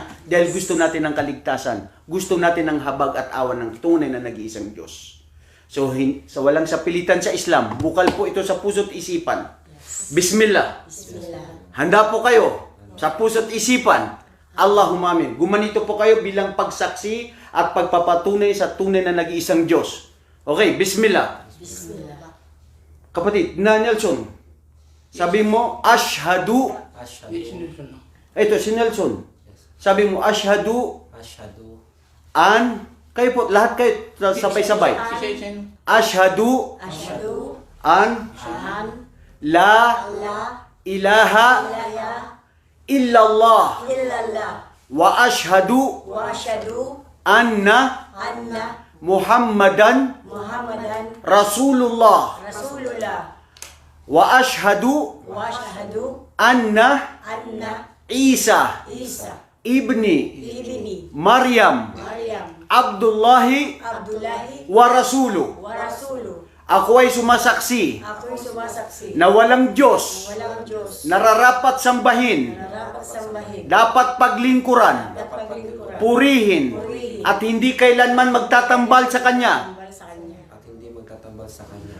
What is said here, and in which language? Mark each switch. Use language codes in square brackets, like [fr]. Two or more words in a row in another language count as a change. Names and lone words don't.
[tl] Dahil gusto natin ng kaligtasan. Gusto natin ng habag at awan ng tunay na nag-iisang Diyos. So, sa walang sapilitan sa Islam, bukal po ito sa puso't isipan. Bismillah. Bismillah. Handa po kayo sa puso't isipan. [ar] اللهم آمين. [tl] Gumanito po kayo bilang pagsaksi at pagpapatunay sa tunay na nag-iisang Diyos. Okay, Bismillah. Bismillah. Kapatid, na Nelson, sabi mo, Ashhadu. Ashhadu. Di sinusunod. Ito, si Nelson. Sabi mo, Ashhadu Ashhadu. an. Kayo po, lahat kayo sabay-sabay. Isa-isa yun. [ar] Ashhadu Ashhadu an an la la ilaha ilaha illallah illallah وأشهد وأشهد anna anna Muhammadan Muhammadan Rasulullah Rasulullah وأشهد وأشهد anna anna Isa Isa ibni ibni Maryam Maryam Abdullahi Abdullahi ورسوله. ورسوله. [tl] Ako ay sumasaksi Ako'y sumasaksi na walang Diyos walang Diyos nararapat sambahin, nararapat sambahin dapat paglingkuran, at paglingkuran purihin, at hindi kailanman magtatambal sa Kanya tambal sa Kanya At hindi magtatambal sa Kanya.